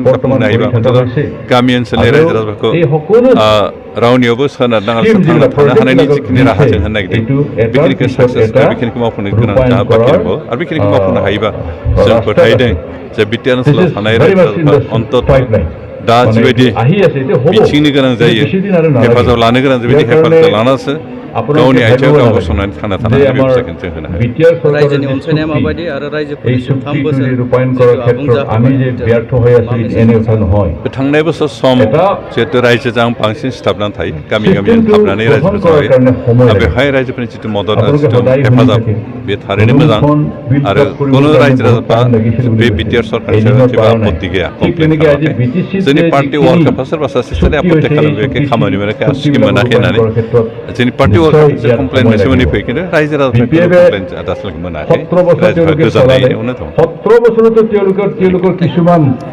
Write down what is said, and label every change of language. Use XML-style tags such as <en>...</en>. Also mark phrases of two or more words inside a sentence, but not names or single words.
<brx>जाफुंहोनो हायोबा अन्ततः गामि ओनसोलनि रायजो राजाफोरखौ रावनियावबो सोनारनाङालासे थांना थानो हानायनि जिखिनि राहा जों होनो नागिरदों बेखिनिखौ साक्सेस बेखिनिखौ मावफुंनो गोनां जोंहा बाखि दंबावो आरो बेखिनिखौ मावफुंनो हायोबा जों फोथायदों जे BTR ओनसोलाव थानाय रायजो राजाफ्रा अन्ततः दा जिबायदि बिथिंनो गोनां जायो हेफाजाब लानो गोनां जाबायदि हेफाजाब लानासो गावनि आथिङाव गाव गसंनानै थांना थानो हानाय बेबस्थाखौ जों होनो हायो रायजोनि अनसायनाया माबायदि आरो रायजोफोरनि 3 बोसोर</brx> <as>ৰূপায়ণ কৰাৰ ক্ষেত্ৰত আমি যে ব্যৰ্থ হৈ আছো এনে কথা নহয়</as> <brx>थांनाय बोसोर सम जिहेतु रायजोजों बांसिन सिथाबनानै थायो गामि गामि हाबनानै रायजोफोर जायो बेवहाय रायजोफोरनि जिथु मदद जिथु हेफाजाब बे थारैनो मोजां आरो कुनु रायजो राजाफ्रा बे BTR सरकारनि सायाव जेबो आपत्ति गैया कमप्लेन खालामाखै जोंनि</brx> <en>party worker</en> <brx>सोरबा सासे सोरनि आपत्ति खालामो खामानि मोनाखै स्किम मोनाखै होननानै जोंनि</brx> <en>party worker complain</en> <brx>मोनसे मोननै फैयो खिन्थु रायजो राजाफ्रा कमप्लेन दासिमबो मोनाखै रायजोफ्रा गोजानायैनो दं</brx> <as>17 বছৰতো তেওঁলোকৰ কিছুমান</as>